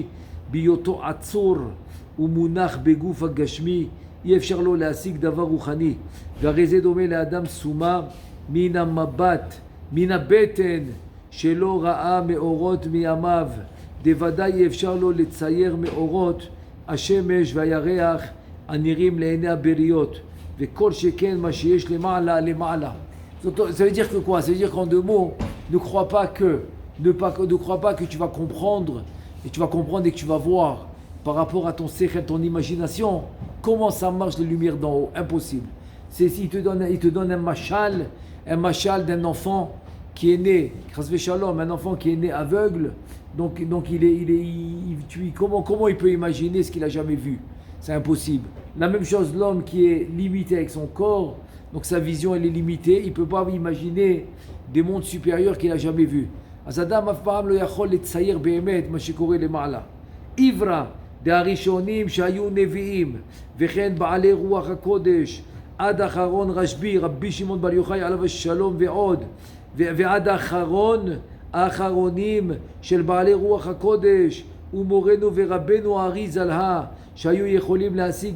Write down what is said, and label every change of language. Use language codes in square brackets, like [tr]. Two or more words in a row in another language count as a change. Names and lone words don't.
[he] בהיותו עצור ומונח בגוף הגשמי, אי אפשר לו להשיג דבר רוחני, והרי זה דומה לאדם סומה מן המבט, מן הבטן, שלא ראה מאורות מימיו, דוודאי אי אפשר לו לצייר מאורות השמש והירח הנראים לעיני הבריות, וכל שכן מה שיש למעלה למעלה. [fr] Ça veut dire que quoi? Ça veut dire qu'en deux mots, ne crois pas que tu vas comprendre, et tu vas comprendre et que tu vas voir par rapport à ton sechel, ton imagination, comment ça marche les lumières d'en haut. Impossible. Il te donne un machal d'un enfant qui est né, [he] חס ושלום, [fr] un enfant qui est né aveugle, donc comment il peut imaginer ce qu'il n'a jamais vu? C'est impossible. La même chose, l'homme qui est limité avec son corps, donc sa vision elle est limitée, il ne peut pas imaginer des mondes supérieurs qu'il n'a jamais vus. [he] אז אדם אף פעם לא יכול לצייר באמת מה שקורה למעלה. עברה דהראשונים שהיו נביאים, וכן בעלי רוח הקודש, עד אחרון רשב"י, רבי שמעון בר יוחאי עליו השלום ועד האחרונים של בעלי רוח הקודש, ומורנו ורבנו האריזל שהיו יכולים להשיג